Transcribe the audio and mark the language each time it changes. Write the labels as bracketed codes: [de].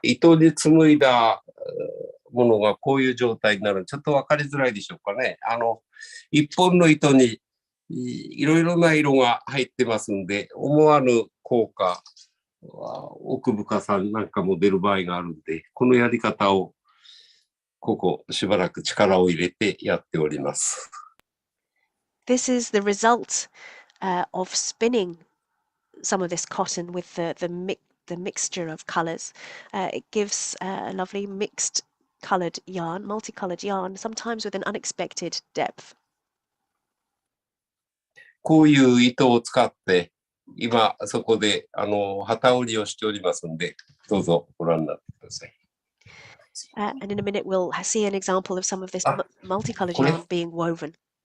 [ja] 糸で紡いだものがこういう状態になる。ちょっと分かりづらいでしょうかね。一本の糸にいろいろな色が入ってますんで、思わぬ効果、奥深さなんかも出る場合があるんで、このやり方をここしばらく力を入れてやっております。 [en] This is the result of spinning some of this cotton with the mixture of colors. It gives a lovely mixed colored yarn, multicolored yarn, sometimes with an unexpected depth. [ja] こういう糸を使って、今そこで機織りをしておりますので、どうぞご覧になってください。 [en] And in a minute, we'll see an example of some of this multicolored yarn being woven.